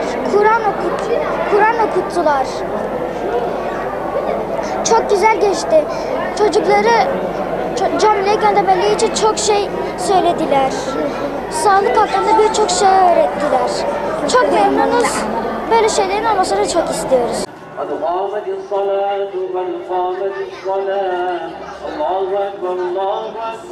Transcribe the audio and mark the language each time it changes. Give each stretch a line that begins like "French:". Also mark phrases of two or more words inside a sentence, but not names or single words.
Turkish: Kur'an okuttular. Çok güzel geçti. Çocukları camiye göndermeleri için çok şey söylediler. Sağlık hakkında birçok şey öğrettiler. Çok memnunuz. Böyle şeylerin olmasını çok istiyoruz.
Arabic: قد قامت الصلاة قد قامت الصلاة الله أكبر الله أكبر